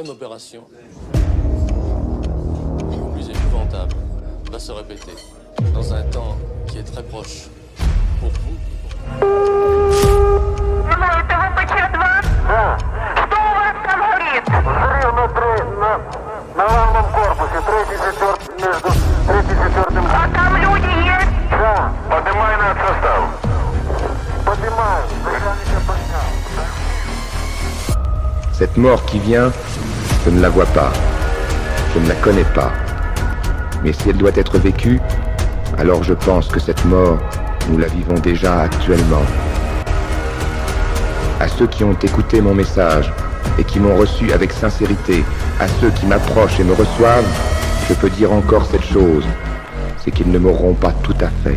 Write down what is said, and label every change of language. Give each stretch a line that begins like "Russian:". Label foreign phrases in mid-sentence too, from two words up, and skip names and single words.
French: génération, ou plus épouvantable, va se répéter dans un temps qui est très proche pour vous.
Russian: Это ВПЧ-2? Да. Что у вас там горит? Взрыв на главном корпусе, между третьим и четвертым. А там люди есть? Да. Поднимай над состав. Поднимаю. Начальника поднял.
French: Cette mort qui vient, je ne la vois pas. Je ne la connais pas. Mais si elle doit être vécue, alors je pense que cette mort, nous la vivons déjà actuellement. À ceux qui ont écouté mon message et qui m'ont reçu avec sincérité, à ceux qui m'approchent et me reçoivent, je peux dire encore cette chose, c'est qu'ils ne mourront pas tout à fait.